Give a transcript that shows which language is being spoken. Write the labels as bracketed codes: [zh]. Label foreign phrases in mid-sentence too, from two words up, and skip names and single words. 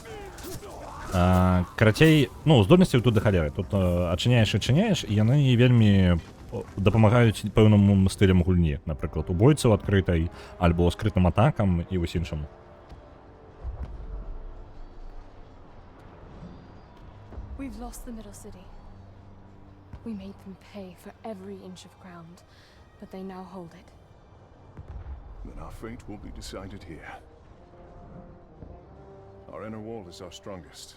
[be] Карацей, ну, здольнасцяў тут да халеры. Тут адчыняеш і адчыняеш, і яны вельмі дапамагаюць пэўным стылям гульні. Напрыклад, у бойцаў адкрытай, альбо скрытым атакам і вось іншаму. [en] We've lost the middle city. We made them pay for every inch of ground, but they now hold it. Then our fate will be decided here. Our inner wall is our strongest.